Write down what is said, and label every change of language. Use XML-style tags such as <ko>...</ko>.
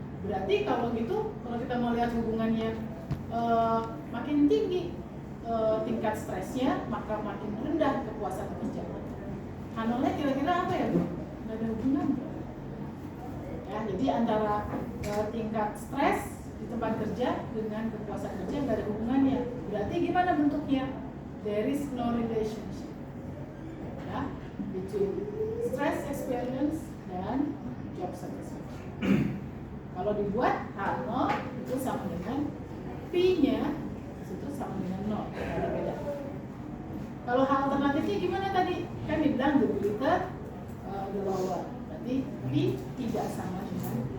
<id>Berarti kalau gitu, kalau kita mau lihat hubungannya makin tinggi tingkat stresnya, maka makin rendah kepuasan kerja. H0-nya kira-kira apa ya, Bu? Nggak ada hubungannya. Ya, jadi antara tingkat stres di tempat kerja dengan kepuasan kerja nggak ada hubungannya. Berarti gimana bentuknya?</id> <en>There is no relationship, ya, between stress experience dan job satisfaction.</en> <id>Kalau dibuat H0 itu sama dengan P-nya itu sama dengan 0, nggak ada beda. Kalau H alternatifnya gimana tadi? Kan dibilang</id> <en>the greater the lower,</en> <id>berarti P tidak sama dengan.</id>